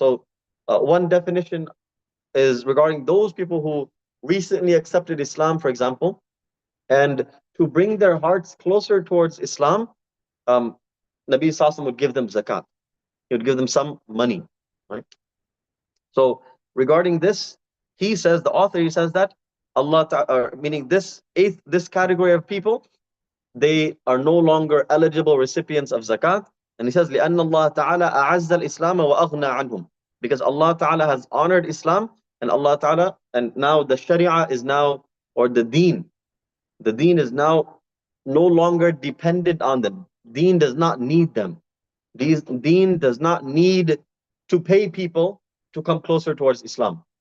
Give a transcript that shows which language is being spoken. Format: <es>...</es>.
<en>So one definition is regarding those people who recently accepted Islam, for example, and to bring their hearts closer towards Islam, Nabi Sallallahu would give them zakat. He would give them some money, right? So regarding this, he says, the author, he says that Allah Ta'ala, meaning this category of people, they are no longer eligible recipients of zakat. And he says,</en> <ar>لأن الله تعالى أعز الإسلام وأغنى عنهم.</ar> <en>Because Allah Ta'ala has honored Islam, and Allah Ta'ala, and now the Sharia is now, or the deen is now no longer dependent on them. Deen does not need them. Deen does not need to pay people to come closer towards Islam.</en>